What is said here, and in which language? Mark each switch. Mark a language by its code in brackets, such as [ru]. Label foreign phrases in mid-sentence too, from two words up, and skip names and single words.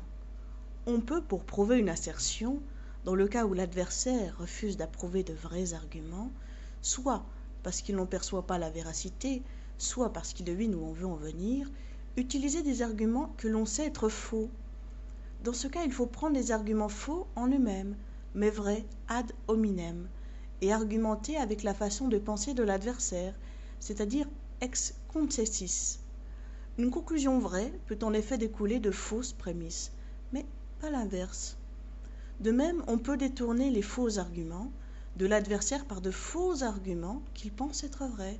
[fr] On peut, pour prouver une assertion, dans le cas où l'adversaire refuse d'approuver de vrais arguments, soit parce qu'il n'en perçoit pas la véracité, soit parce qu'il devine où on veut en venir, utiliser des arguments que l'on sait être faux. Dans ce cas, il faut prendre les arguments faux en eux-mêmes, mais vrais [la] ad hominem, [fr] et argumenter avec la façon de penser de l'adversaire, c'est-à-dire [la] ex concessis. [fr] Une conclusion vraie peut en effet découler de fausses prémices, mais pas l'inverse. De même, on peut détourner les faux arguments de l'adversaire par de faux arguments qu'il pense être vrais.